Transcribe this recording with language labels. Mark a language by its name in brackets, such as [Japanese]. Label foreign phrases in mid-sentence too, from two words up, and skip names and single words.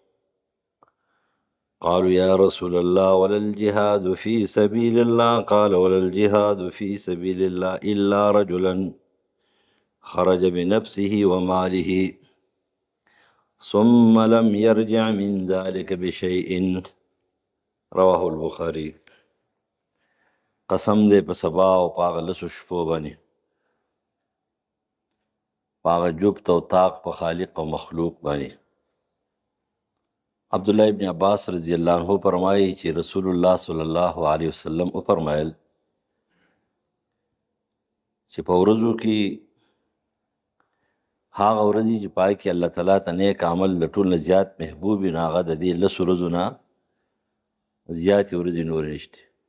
[Arabic] قالوا يا رسول الله ولا الجهاد في سبيل الله؟ قال ولا الجهاد في سبيل الله إلا رجلا خرج بنفسه وماله ثم لم يرجع من ذلك بشيء. رواه البخاري. [Pashto] قسم دے په سبا او په هغه لسو شپو باندې، په هغه جبت او طاق په خالق او مخلوق باندې. عبداللہ ابن عباس [Arabic] رضی اللہ عنہ [Pashto] فرمایي چې رسول الله [Arabic] صلی الله علیه وسلم [Pashto] وفرمایل چې په ورځو کې هغه ورځې چې پای کې الله تعالی ته نیک عمل د ټول نه زیات محبوب وي، هغه د دې لسو ورځو نه زیاتې ورځې نورې نشته.